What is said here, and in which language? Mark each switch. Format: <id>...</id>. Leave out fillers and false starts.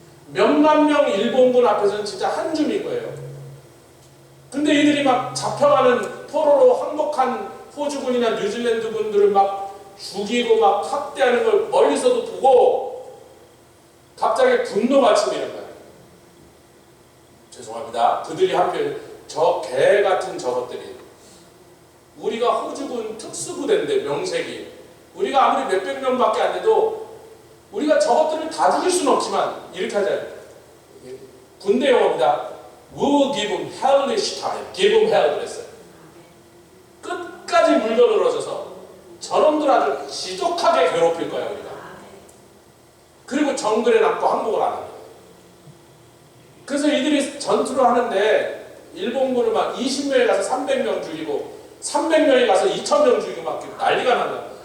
<ko>몇만 명 일본군 앞에서는 진짜 한 줌인 거예요. 근데 이들이 막 잡혀가는 포로로 항복한 호주군이나 뉴질랜드 군들을 막 죽이고 막 학대하는 걸 멀리서도 보고 갑자기 분노가 치미는 거예요. 죄송합니다. 그들이 한편 저 개 같은 저것들이 우리가 호주군 특수부대인데 명색이 우리가 아무리 몇백 명밖에 안 돼도 우리가 저것들을 다 죽일 수는 없지만 이렇게 하자. 군대 용어입니다.</ko> <en>We will give them hellish time. Give them hell</en> <ko>그랬어요. 끝까지 물러늘어져서 저놈들 아주 지독하게 괴롭힐 거야 우리가. 그리고 정글에 남고 항복을 안 합니다. 그래서 이들이 전투를 하는데 일본군을 막 20명에 가서 300명 죽이고 300명에 가서 2000명 죽이고 막 난리가 난다.</ko>